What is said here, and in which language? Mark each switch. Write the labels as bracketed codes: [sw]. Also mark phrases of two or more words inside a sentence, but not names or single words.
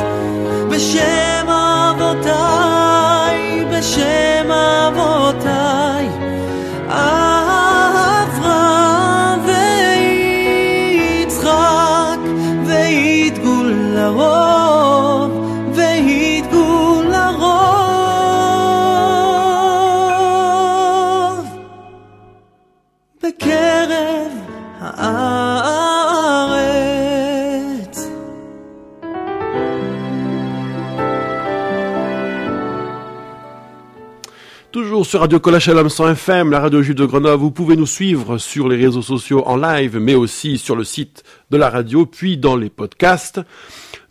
[he] בשם אבותיי, בשם אבותיי, אברהם ויצחק, וידגו לרוב, וידגו לרוב בקרב הארץ. [fr] Toujours sur Radio Kol Shalom 100 FM, la radio juive de Grenoble. Vous pouvez nous suivre sur les réseaux sociaux en live, mais aussi sur le site de la radio, puis dans les podcasts.